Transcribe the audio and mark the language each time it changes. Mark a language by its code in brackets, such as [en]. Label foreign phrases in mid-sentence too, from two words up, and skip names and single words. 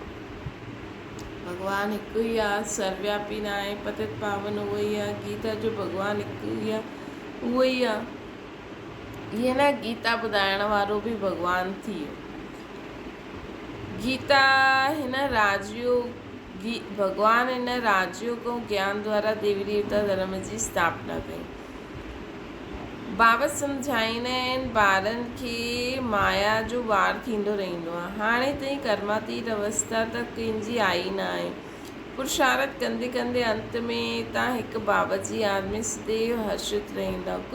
[sd] भॻवानु हिकु ई आहे, सर्वव्यापी न आहे, पतित पावन उहो ई आहे। गीता जो भॻवानु हिकु ई आहे, उहो ई आहे। ईअं न गीता ॿुधाइण वारो बि भॻवानु थी वियो। गीता हिन राजयोग भॻवानु हिन राजयोग ऐं ज्ञान द्वारा देवी देवता धर्म जी स्थापना कई। बाबा सम्झाईंदा आहिनि ॿारनि खे माया जो वार थींदो रहंदो आहे। हाणे ताईं कर्मातीत अवस्था त कंहिंजी आई न आहे। पुरुषार्थ कंदे कंदे अंत में तव्हां हिकु बाबा जी यादि में सदैव हर्षित रहंदा।